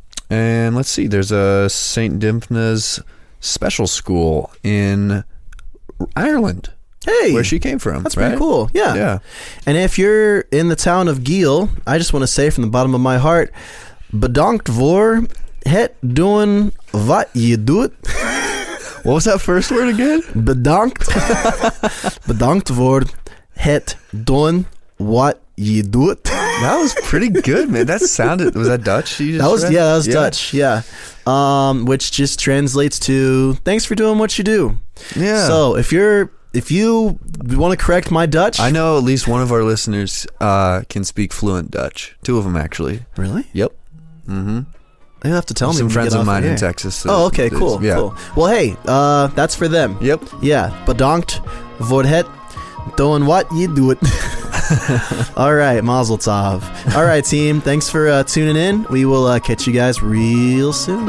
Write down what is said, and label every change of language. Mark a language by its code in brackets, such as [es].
[en] And let's see, there's a Saint Dymphna's special school in Ireland. Hey, where she came from. That's pretty cool. Yeah. And if you're in the town of Geel, I just want to say from the bottom of my heart, [nl] bedankt voor het doen wat je doet. [en] What was that first word again? [nl] Bedankt. Bedankt voor het doen wat je doet. [en] That was pretty good, man. That sounded, was that Dutch? That was Dutch. Yeah. Which just translates to thanks for doing what you do. Yeah. So if you want to correct my Dutch, I know at least one of our listeners can speak fluent Dutch. Two of them actually. Really? Yep. Mm-hmm. You'll have to tell me. Some friends of mine in Texas. Oh, okay, cool. Yeah. Cool. Well, hey, that's for them. Yep. Yeah. [nl] Bedankt voor het doen wat je doet. [en] All right, Mazel Tov. All right, team. Thanks for tuning in. We will catch you guys real soon.